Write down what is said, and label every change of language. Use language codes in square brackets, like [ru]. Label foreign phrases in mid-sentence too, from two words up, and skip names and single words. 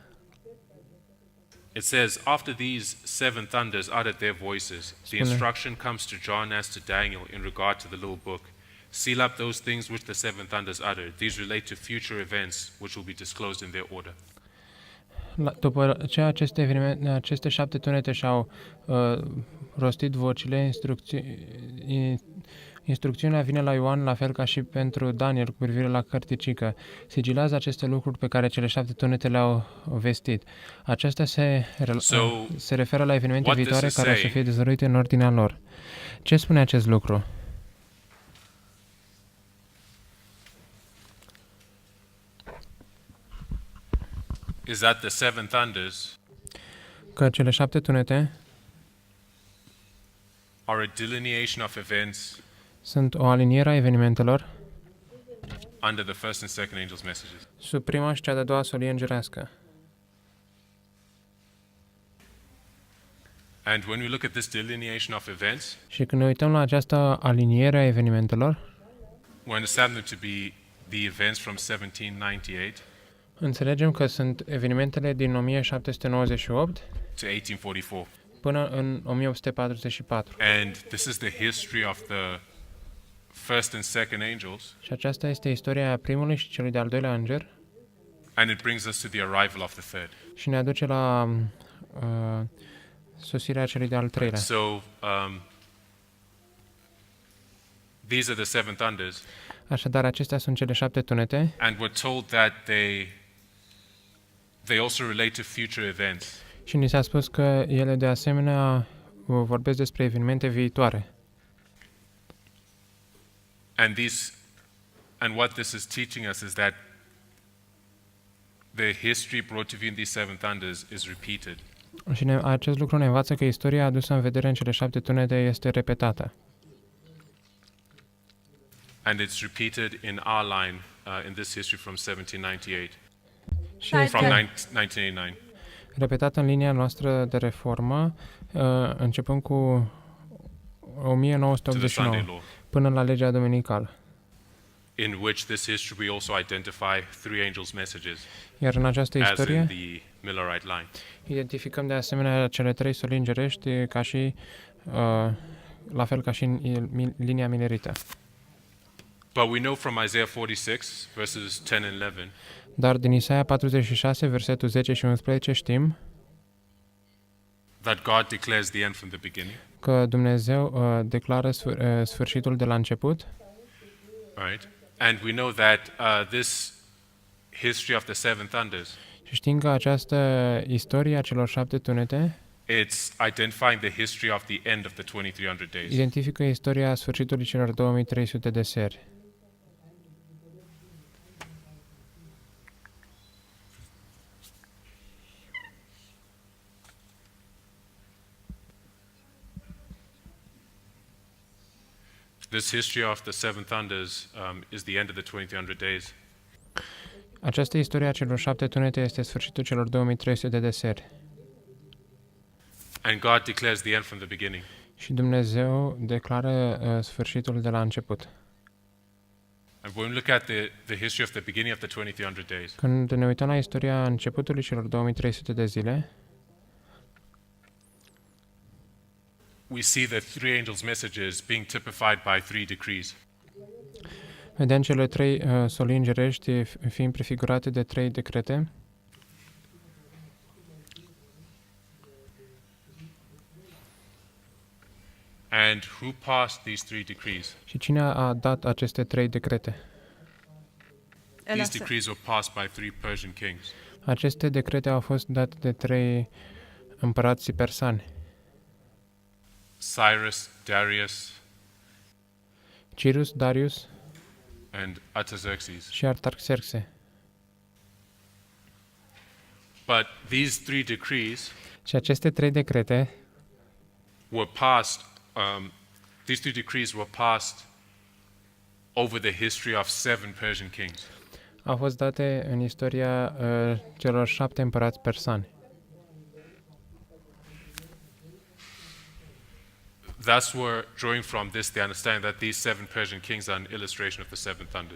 [en] It says, after these seven thunders uttered their voices, the instruction comes to John as to Daniel in regard to the little book. Seal up those things which the seven thunders uttered. These relate to future events which will be disclosed in their order. [ro] După ce aceste 7 tunete și-au rostit vocile, instrucțiunea vine la Ioan, la fel ca și pentru Daniel cu privire la cărticică. Sigilează aceste lucruri pe care cele 7 tunete le-au vestit. Aceasta se referă la evenimente viitoare care o să fie dezvăluite în ordinea lor. Ce spune acest lucru? [en] Is that the 7 thunders [ro] Că cele 7 tunete [en] are a delineation of events [ro] sunt o aliniere a evenimentelor [en] under the first and second angels' messages. [ro] sub prima și cea de-a doua solie îngerească. [en] And when we look at this delineation of events, [ro] Și când ne uităm la această aliniere a evenimentelor, [en] we understand them to be the events from 1798 [ro] înțelegem că sunt evenimentele din 1798 [en] to 1844. [ro] până în 1844. [en] And this is the history of the first and second angels, [ro] Și aceasta este istoria primului și celui de-al doilea înger [en] and it brings us to the arrival of the third. [ro] și ne aduce la sosirea celui de-al treilea. [en] So these are the 7 thunders, [ro] Așadar, acestea sunt cele 7 tunete [en] and we're told that they also relate to future events. [ro] și ni s-a spus că ele de asemenea vorbesc despre evenimente viitoare. [en] And what this is teaching us is that the history brought to view in these 7 thunders is repeated. [ro] Și acest lucru ne învață că istoria adusă în vedere în cele 7 tunete este repetată. [en] And it's repeated in our line in this history from 1798, [ro] Și [en] from [ro] este 1989. repetată în linia noastră de reformă, începând cu [en] To the 1989 Sunday law, [ro] până la legea dominicală. [en] in which this history we also identify 3 angels' messages, [ro] Iar în această [en] as in [ro] istorie [en] the Millerite line. [ro] identificăm de asemenea cele 3 solii îngerești ca și la fel ca și în linia milerită. [en] But we know from Isaiah 46, verses 10 and 11, [ro] Dar din Isaia 46, versetul 10 și 11 știm [en] that God declares the end from the beginning. [ro] că Dumnezeu declară sfârșitul de la început [en] Right? And we know that this history of the 7 thunders, [ro] și știm că această istorie a celor 7 tunete [en] it's identifying the history of the end of the 2300 days. [ro] identifică istoria sfârșitului celor 2300 de seri. [en] This history of the 7 thunders is the end of the 2300 days. [ro] Această istorie a celor 7 tunete este sfârșitul celor 2300 de seri. [en] And God declares the end from the beginning. [ro] Și Dumnezeu declară sfârșitul de la început. [en] And when we look at the history of the beginning of the 2300 days, [ro] Când ne uităm la istoria începutului celor 2300 de zile, [en] we see the 3 angels' messages being typified by 3 decrees. [ro] vedem cele 3 solii îngerești fiind prefigurate de 3 decrete. [en] And who passed these 3 decrees? [ro] Și cine a dat aceste 3 decrete? [en] These decrees were passed by 3 Persian kings. [ro] Aceste decrete au fost date de 3 împărați persani: [en] Cyrus, Darius, [ro] Cyrus, Darius [en] and Artaxerxes. [ro] și Artaxerxe. [en] But these 3 decrees [ro] Și aceste 3 decrete [en] were passed, these 3 decrees were passed over the history of 7 Persian kings. [ro] au fost date în istoria celor 7 împărați persani. [en] Thus we're drawing from this the understanding that these 7 Persian kings are an illustration of the 7 thunders.